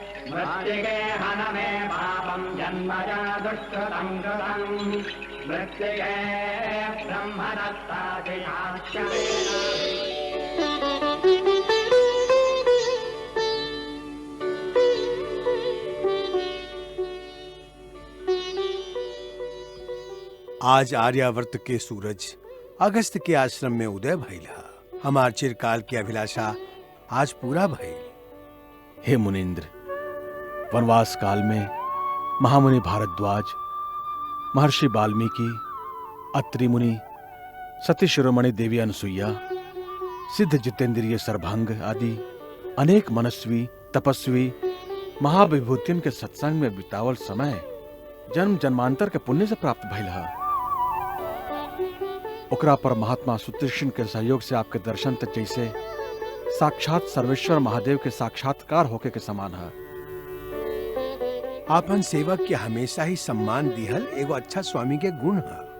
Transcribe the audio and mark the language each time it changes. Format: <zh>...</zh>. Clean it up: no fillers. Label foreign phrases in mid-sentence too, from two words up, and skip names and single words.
<sa>मृत्तिके हन मे पापं जन्मजा दुष्कृतं कृतं मृत्तिके ब्रह्मदत्तादिनाश्यमेन।</sa> <bho>आज आर्यावर्त के सूरज अगस्त के आश्रम में उदय भइल हा। हमार चिरकाल की अभिलाषा आज पूरा भइल। हे मुनीन्द्र, वनवास काल में महामुनि भारद्वाज, महर्षि वाल्मीकि, अत्रि मुनि, सती शिरोमणि देवी अनसुईया, सिद्ध जितेंद्रिय सरभंग आदि अनेक मनस्वी तपस्वी महाविभूतियों के सत्संग में बितावल समय जन्म जन्मांतर के पुण्य से प्राप्त भइल हा। ओकरा पर महात्मा सुदर्शन के सहयोग से आपके दर्शन तक जैसे साक्षात सर्वेश्वर महादेव के साक्षात्कार होके के समान है। आपन सेवक के हमेशा ही सम्मान दिहल एगो अच्छा स्वामी के गुण है।</bho>